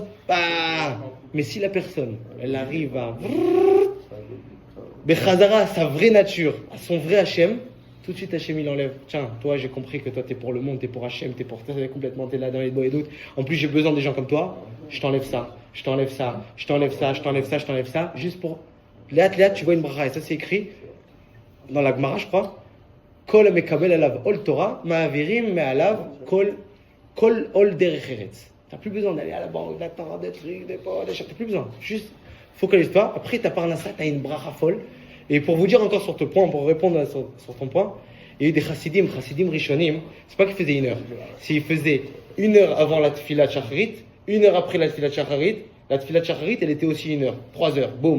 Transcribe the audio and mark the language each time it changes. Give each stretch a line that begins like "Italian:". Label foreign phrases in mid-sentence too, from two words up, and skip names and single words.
French: Mais si la personne, elle arrive à Bechazara, à sa vraie nature, à son vrai Hachem, tout de suite Hachem il enlève. Tiens, toi j'ai compris que toi t'es pour le monde, t'es pour Hachem, t'es pour toi, complètement, t'es là dans les et d'autres. En plus j'ai besoin des gens comme toi, je t'enlève ça, je t'enlève ça, je t'enlève ça, je t'enlève ça, je t'enlève ça, juste pour. Léat, tu vois une bracha, et ça c'est écrit dans la Gemara, je crois.
Hebrew: כל מקבל עליו עול תורה מעבירים מעליו כל עול דרך ארץ.
French: T'as plus besoin d'aller à la banque, d'attendre des trucs, des pots, des choses, t'as plus besoin. Juste focalise-toi. Après ta parnassa, t'as une bracha folle. Et pour vous dire encore sur ton point, pour répondre sur ton point, il y a eu des
Hebrew: חסידים ראשונים,
French: c'est pas qu'ils faisaient 1 heure. S'ils faisaient 1 heure avant la
Hebrew: תפילת שחרית,
French: 1 heure après la
Hebrew: תפילת שחרית,
French: elle était aussi 1 heure, 3 heures, boum.